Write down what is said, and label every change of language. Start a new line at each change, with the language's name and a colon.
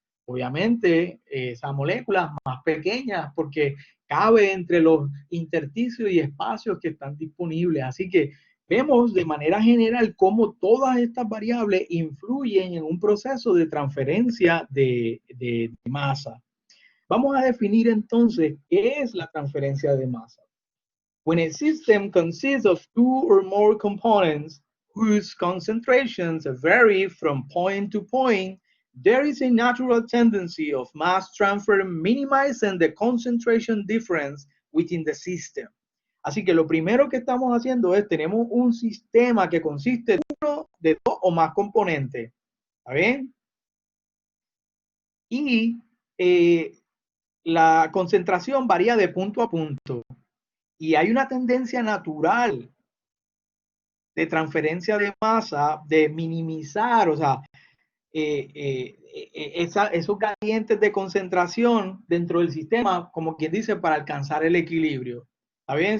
Spanish: Obviamente, esas moléculas más pequeñas, porque cabe entre los intersticios y espacios que están disponibles. Así que vemos de manera general cómo todas estas variables influyen en un proceso de transferencia de masa. Vamos a definir entonces qué es la transferencia de masa.
English: When a system consists of two or more components whose concentrations vary from point to point, there is a natural tendency of mass transfer minimizing the concentration difference within the system.
Spanish: Así que lo primero que estamos haciendo es, tenemos un sistema que consiste de dos o más componentes. ¿Está bien? Y la concentración varía de punto a punto. Y hay una tendencia natural de transferencia de masa, de minimizar, o sea, esos gradientes de concentración dentro del sistema, como quien dice, para alcanzar el equilibrio. ¿Está bien?